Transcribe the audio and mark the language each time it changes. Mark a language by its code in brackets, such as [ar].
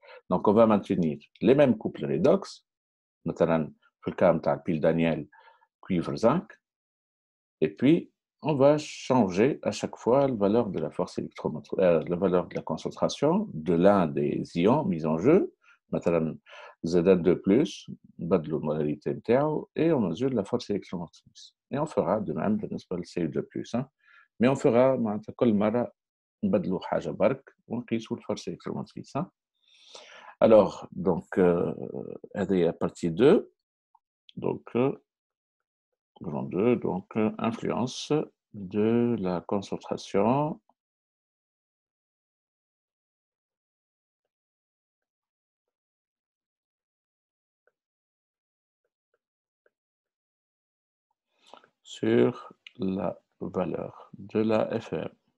[fr] Donc, on va maintenir les mêmes couples redox, notamment le cas de la pile Daniel cuivre zinc, et puis on va changer à chaque fois la valeur de la force électromotrice, la valeur de la concentration de l'un des ions mis en jeu, notamment Zn2+, [ar] بدلوا المولارité نتاعو, [fr] et on mesure la force électromotrice. Et on fera de même [ar] بالنسبة ل [fr] Cu2+, hein. Mais on fera [ar] معناتها كل مرة نبدلوا حاجة برك ونقيسوا الفورس électromotrice. Hein. [fr] Alors, donc, هذه à partie 2, donc, grand 2, donc, influence de la concentration sur la valeur de la FM.